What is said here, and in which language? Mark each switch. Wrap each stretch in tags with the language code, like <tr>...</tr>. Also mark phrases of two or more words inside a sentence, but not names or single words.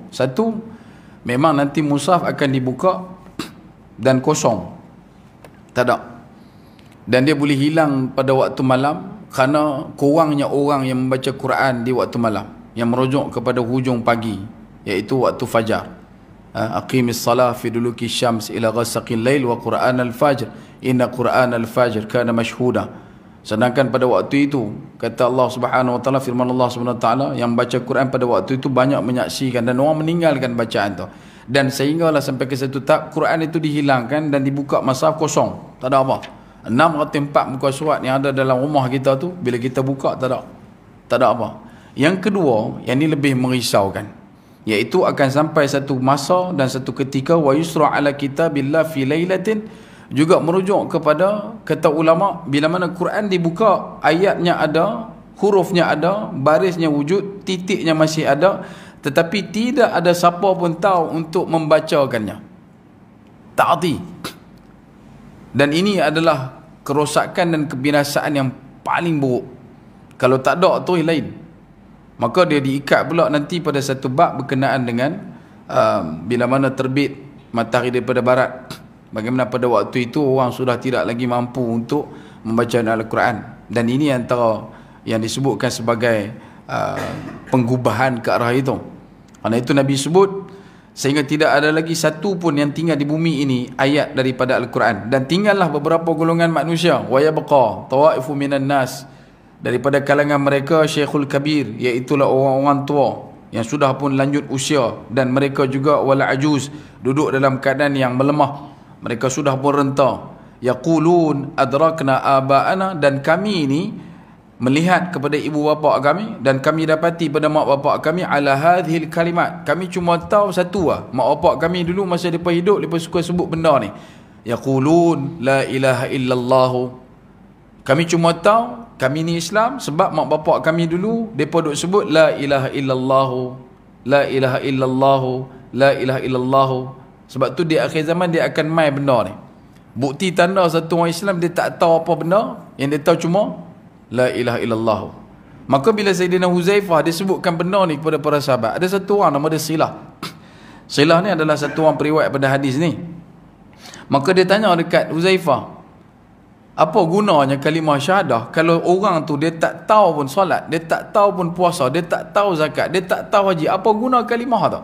<ms>Satu, memang nanti mushaf akan dibuka dan kosong, tak ada, dan dia boleh hilang pada waktu malam kerana kurangnya orang yang membaca Quran di waktu malam, yang merujuk kepada hujung pagi, iaitu waktu fajar.</ms> <ar>أقم الصلاة لدلوك الشمس إلى غسق الليل وقرآن الفجر إن قرآن الفجر كان مشهودا.</ar> <ms>Sedangkan pada waktu itu, kata Allah</ms> <ar>سبحانه وتعالى,</ar> <ms>firman Allah</ms> <ar>سبحانه وتعالى,</ar> <ms>yang baca Quran pada waktu itu banyak menyaksikan dan orang meninggalkan bacaan tu. Dan sehinggalah sampai ke satu tahap Quran itu dihilangkan dan dibuka mushaf kosong, tak ada apa. 6 atau 4 muka surat yang ada dalam rumah kita tu, bila kita buka tak ada apa. Yang kedua, yang ini lebih merisaukan, iaitu akan sampai satu masa dan satu ketika</ms> <ar>ويسرى على كتاب الله في ليلة,</ar> <ms>juga merujuk kepada kata ulama, bila mana Quran dibuka, ayatnya ada, hurufnya ada, barisnya wujud, titiknya masih ada, tetapi tidak ada siapa pun tahu untuk membacakannya. Ta'ati. Dan ini adalah kerosakan dan kebinasaan yang paling buruk. Kalau tak ada tu lain, maka dia diikat pula nanti pada satu bab berkenaan dengan bila mana terbit matahari daripada barat, bagaimana pada waktu itu orang sudah tidak lagi mampu untuk membaca Al-Quran. Dan ini antara yang disebutkan sebagai penggubahan ke arah itu. Karena itu Nabi sebut, sehingga tidak ada lagi satu pun yang tinggal di bumi ini ayat daripada Al-Quran, dan tinggallah beberapa golongan manusia,</ms> <ar>ويبقى طوائف من الناس,</ar> <ms>daripada kalangan mereka</ms> <ar>الشيخ الكبير,</ar> <ms>iaitulah orang-orang tua yang sudah pun lanjut usia, dan mereka juga</ms> <ar>ولا عجوز,</ar> <ms>duduk dalam keadaan yang melemah, mereka sudah pun renta.</ms> <ar>يقولون أدركنا آباءنا,</ar> <ms>dan kami ini melihat kepada ibu bapa kami, dan kami dapati pada mak bapa kami</ms> <ar>على هذه الكلمة,</ar> <ms>kami cuma tahu satu lah. Mak bapa kami dulu masa mereka hidup, mereka suka sebut benda ni,</ms> <ar>يقولون لا إله إلا الله.</ar> <ms>Kami cuma tahu kami ni Islam sebab mak bapak kami dulu mereka duk sebut</ms> <ar>لا إله إلا الله, لا إله إلا الله, لا إله إلا الله.</ar> <ms>Sebab tu di akhir zaman dia akan mai benda ni. Bukti tanda satu orang Islam dia tak tahu apa benda, yang dia tahu cuma</ms> <ar>لا إله إلا الله.</ar> <ms>Maka bila Sayyidina Huzaifah dia sebutkan benda ni kepada para sahabat, ada satu orang nama dia Silah. Silah ni adalah satu orang periwayat pada hadis ni. Maka dia tanya dekat Huzaifah, apa gunanya kalimah syahadah kalau orang tu dia tak tahu pun solat, dia tak tahu pun puasa, dia tak tahu zakat, dia tak tahu haji, apa guna kalimah tu?</ms>